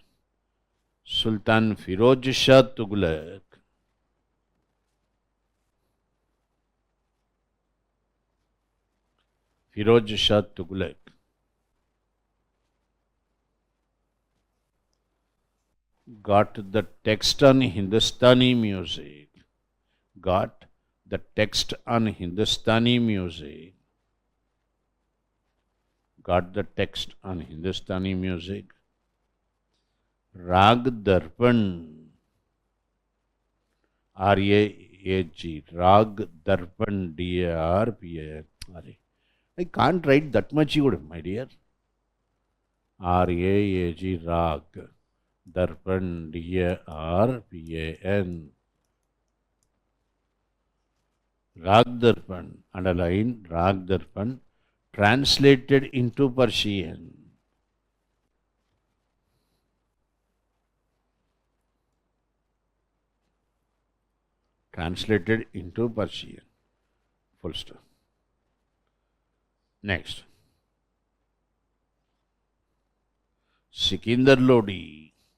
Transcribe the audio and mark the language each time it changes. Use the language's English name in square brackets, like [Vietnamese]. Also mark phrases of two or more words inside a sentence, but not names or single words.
[English] Sultan Firoz Shah Tughlaq got the text on Hindustani music. Rag Darpan, R-A-A-G, Rag Darpan, D-A-R-P-A-N. I can't write that much, my dear. R-A-A-G, Rag Darpan, D-A-R-P-A-N. Rag Darpan, underline Rag Darpan, translated into Persian. Full stop. Next. Sikindar Lodi.